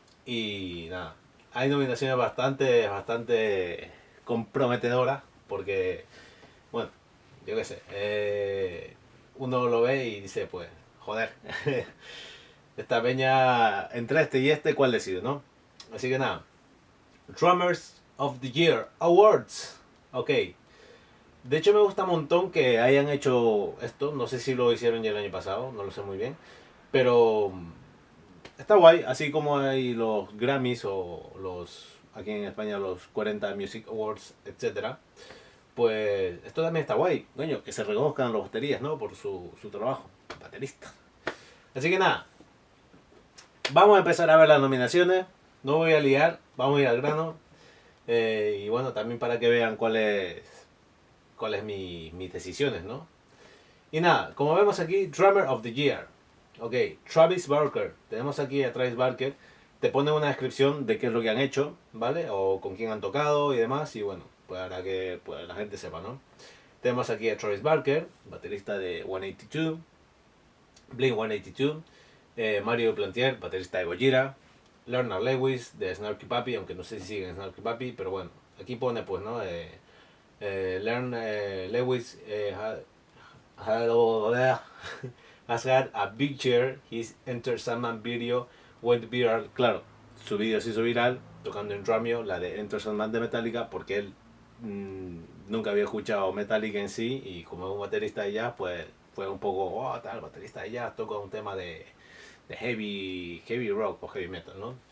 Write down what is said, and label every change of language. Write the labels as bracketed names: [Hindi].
[Spanish] Y nada. Hay nominaciones bastante comprometedoras. Porque, bueno, yo qué sé. Uno lo ve y dice, pues, joder. Esta peña, entre este y este, ¿cuál decide, no? Así que nada. [English] Drummers of the Year Awards. [Spanish] Ok. De hecho me gusta un montón que hayan hecho esto. No sé si lo hicieron ya el año pasado, no lo sé muy bien. Pero está guay. Así como hay los Grammys o los, aquí en España, los 40 Music Awards, etcétera. Pues esto también está guay. Coño, que se reconozcan los baterías, ¿no? Por su trabajo. Baterista. Así que nada, vamos a empezar a ver las nominaciones. No voy a liar, vamos a ir al grano. Y bueno, también para que vean cuáles mis decisiones, ¿no? Y nada, como vemos aquí, Drummer of the Year. Ok, Travis Barker. Tenemos aquí a Travis Barker. Te pone una descripción de qué es lo que han hecho, ¿vale? O con quién han tocado y demás. Y bueno, para que pues, la gente sepa, ¿no? Tenemos aquí a Travis Barker, baterista de 182, Blink 182. Mario Plantier, baterista de Gojira. Leonard Lewis de Snarky Puppy, aunque no sé si siguen Snarky Puppy, pero bueno, aquí pone pues, ¿no? [English] Lewis has had a big share, his Enter Sandman video went viral. [Spanish] Claro, su video se hizo viral tocando en Drumeo, la de Enter Sandman de Metallica, porque él nunca había escuchado Metallica en sí y como es un baterista de jazz, pues fue un poco, oh, tal, baterista de jazz, toca un tema de heavy rock o heavy metal, ¿no?